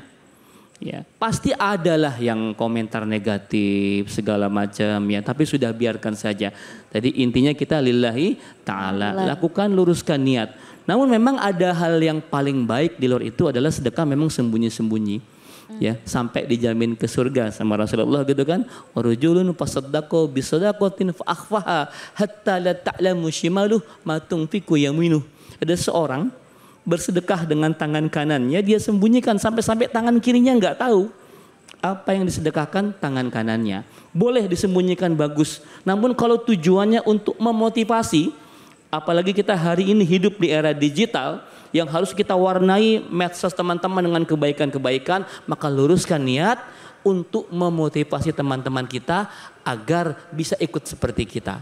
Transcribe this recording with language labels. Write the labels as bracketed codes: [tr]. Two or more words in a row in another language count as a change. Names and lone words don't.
[id] Ya, pasti adalah yang komentar negatif segala macam ya, tapi sudah biarkan saja. Tadi intinya kita [ar] لله تعالى, [id] lakukan luruskan niat. Namun memang ada hal yang paling baik di luar itu adalah sedekah memang sembunyi-sembunyi. Ya, sampai dijamin ke surga sama Rasulullah gitu kan. [ar] ورجل تصدق بصدقة فأخفاها حتى لا تعلم شماله ما تنفق يمينه. [id] Ada seorang bersedekah dengan tangan kanannya, dia sembunyikan sampai tangan kirinya enggak tahu apa yang disedekahkan tangan kanannya. Boleh disembunyikan bagus. Namun kalau tujuannya untuk memotivasi, apalagi kita hari ini hidup di era digital yang harus kita warnai medsos teman-teman dengan kebaikan-kebaikan, maka luruskan niat untuk memotivasi teman-teman kita agar bisa ikut seperti kita.